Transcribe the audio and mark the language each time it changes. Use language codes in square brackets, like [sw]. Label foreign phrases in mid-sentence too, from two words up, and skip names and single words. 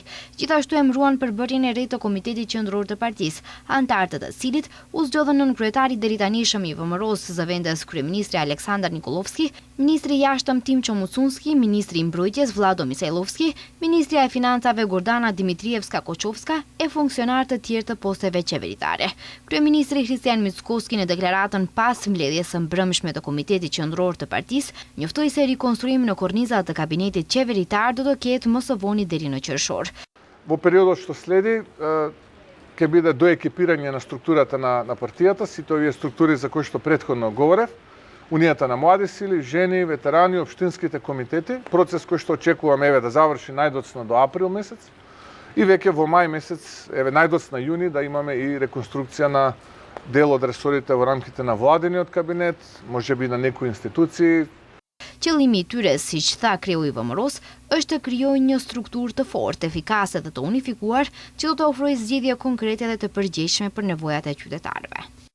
[sq] Gjithashtu emëruan për bërjen e re të Komitetit Qendror të partisë, anëtarët të cilit u zgjodhën nënkryetari deri tani i VMRO-s zëvendës kryeministri Aleksandar Nikolovski, ministri i jashtëm Timço Mucunski, ministri i mbrojtjes Vlado Misajlovski, ministrja e financave Gordana Dimitrievska-Koçovska e funksionarë të tjerë të posteve qeveritare. Kryeministri Kristian Mickoski në deklaratën pas mbledhjes së mbrëmshme të Komitetit Qendror të partisë njoftoi se rikonstruimi në kornizat të kabinetit qeveritar do të ketë më së voni deri në qershor. [mk] Во периодот што следи ќе биде доекипирање на структурата на партијата, сите овие структури за кои што претходно говорев, Унијата на млади сили, жени, ветерани, општинските комитети, процес кој што очекуваме да заврши најдоцна до април месец и веќе во мај месец, најдоцна јуни да имаме и реконструкција на дел од ресорите во рамките на владениот кабинет, можеби на некои институции. [sq] Qëllimi i tyre, siç tha kreu i VMRO-s, është të krijojë një strukturë të fortë, efikase dhe të unifikuar, që do të ofrojë zgjidhje konkrete dhe të përgjegjshme për nevojat e qytetarëve.